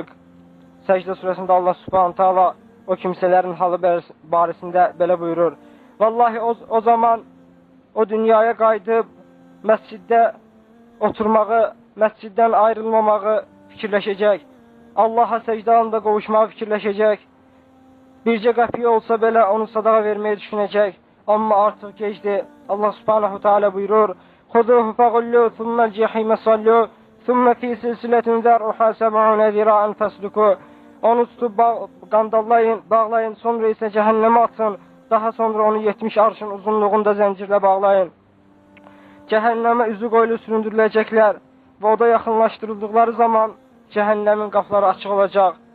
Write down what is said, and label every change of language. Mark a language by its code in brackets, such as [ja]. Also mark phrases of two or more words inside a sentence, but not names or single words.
[az] Səcdə surəsində Allah [ar] سبحانه تعالى [az] o kimsələrin halı barəsində belə buyurur: Vallahi o zaman o dünyaya qayıdıb məsciddə oturmağı, məsciddən ayrılmamağı fikirləşəcək. Allaha səcdə halında qovuşmağı fikirləşəcək. Bircə qəpiyə olsa belə onu sadaqa verməyi düşünəcək. Amma artıq gecdir. Allah [ar] سبحانه تعالى [az] buyurur: [ar] "خذوه فغلوه, ثم الجحيم صلوه ثم في سلسلة ذرعها 70 ذراعا فاسلكوه." [az] Onu tutub qandallayın, bağlayın, sonra isə cəhənnəmə atın. Daha sonra onu 70 arşın uzunluğunda zəncirlə bağlayın. Cəhənnəmə üzü qoyulu süründürüləcəklər və oda yaxınlaşdırıldıqları zaman cəhənnəmin qapıları açıq olacaq.